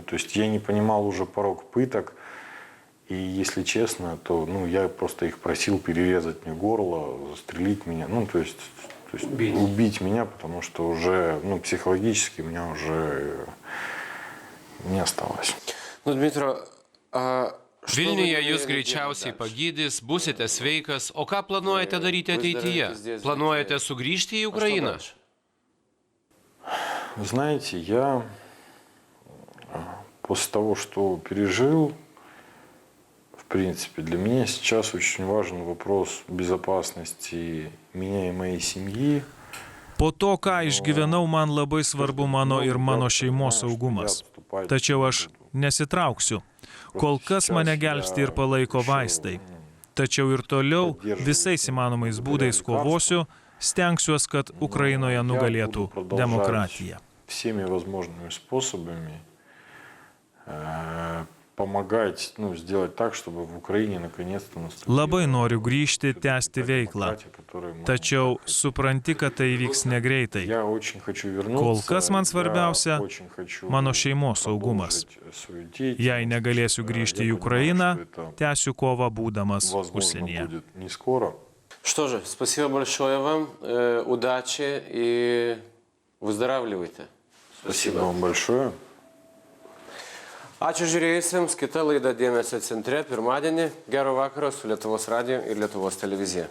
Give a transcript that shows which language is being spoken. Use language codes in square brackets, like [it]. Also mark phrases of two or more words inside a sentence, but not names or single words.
[ru] То есть я не понимал уже порог пыток. И если честно, то я просто их просил перерезать мне горло, застрелить меня, то есть убить меня, потому что уже психологически у меня уже не осталось. [lt] Dmitro, Vilniuje jūs greičiausiai pagydys, busite sveikas, o ką planuojate daryti ateityje? Planuojate sugrįžti į Ukrainą? [ru] Знаете, я после того, что пережил, в принципе, для меня сейчас очень важен вопрос безопасности меня и моей семьи. [lt] Po to, ką išgyvenau, man labai svarbu mano ir mano šeimos saugumas. Tačiau aš nesitrauksiu. Kol kas mane gelbsti ir palaiko vaistai. Tačiau ir toliau visais įmanomais būdais kovosiu, stengsiuos, kad Ukrainoje nugalėtų demokratija. [ru] Всеми возможными способами помогать, сделать так, чтобы в Украине наконец-то наступила. [lt] Labai noriu grįžti, tęsti veiklą. Tačiau supranti, kad tai vyks negreitai. Kol kas man svarbiausia mano šeimos saugumas. Jei negalėsiu grįžti į Ukrainą, tęsiu kovą būdamas užsienyje. [ru] Что же, спасибо большое вам, удачи и выздоравливайте. Спасибо вам большое. [lt] Ačiū žiūrėjusiems, kita laida Dėmesio centre, pirmadienį. Gero vakaro su Lietuvos radiju ir Lietuvos televizija.